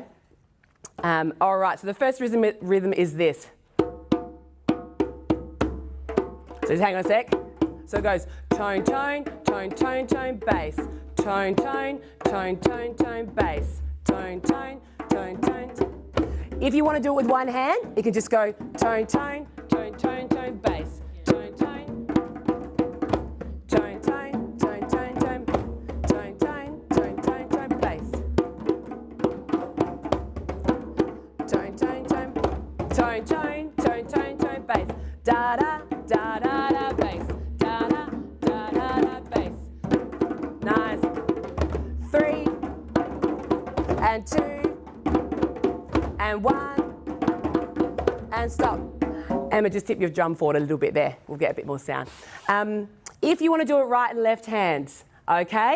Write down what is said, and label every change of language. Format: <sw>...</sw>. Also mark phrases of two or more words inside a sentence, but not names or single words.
<en>All right, so the first rhythm is this. So just hang on a sec. So it goes tone, tone, tone, tone, tone, bass. Tone, tone, tone, tone, tone, bass. Tone, tone, tone, tone. If you want to do it with one hand, you can just go tone, tone, tone, tone, tone, bass. Tone, tone, tone, tone, tone, tone, tone, tone, tone, tone, tone, tone, bass. Tone, tone, tone, tone, tone, tone, tone, tone, bass. Da da da da da bass. Da da da da da bass. Nice. 3 and 2 and 1 and stop. Emma, just tip your drum forward a little bit there. We'll get a bit more sound. If you want to do it right and left hand, okay?</en>